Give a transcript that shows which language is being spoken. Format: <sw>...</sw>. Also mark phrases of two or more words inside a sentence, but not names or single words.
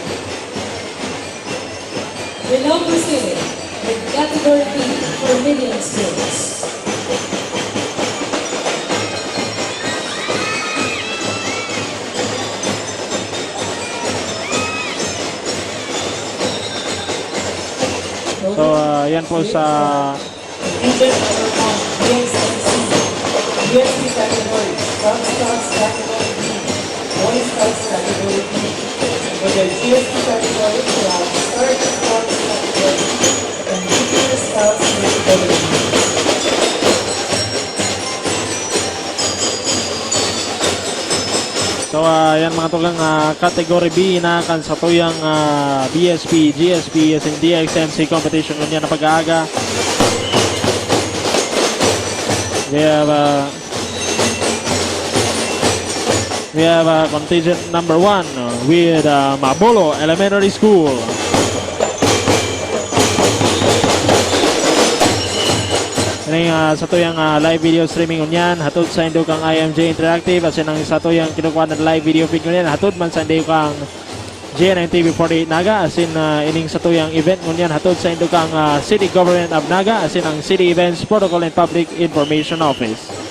<en>We now proceed with category B for medium schools. So,</en> <bik>yan po sa</bik> <en>Contingent number 1, DXMC, DSP category, Cub Scouts category B, Boy Scouts category B. For the GSP category, we have Star Scouts category and Junior Scouts category B. So,</en> <bik>yan mga tugang category B na kan sa tuyang BSP, GSP, as in DXMC competition nun yan na pag-aaga.</bik> <en>We have contingent number 1 with Mabolo Elementary School.</en> <bik>Ini sa tuyang</bik> <en>live video streaming</en> <bik>unyan hatod sa indo kang IMJ Interactive as in ang sa tuyang kinukuha na</bik> <en>live video feed</en> <bik>unyan hatod man sa indo kang GNN TV 48 Naga as in ining sa tuyang event unyan hatod sa indo kang City Government of Naga as in ang City Events Protocol and Public Information Office.</bik>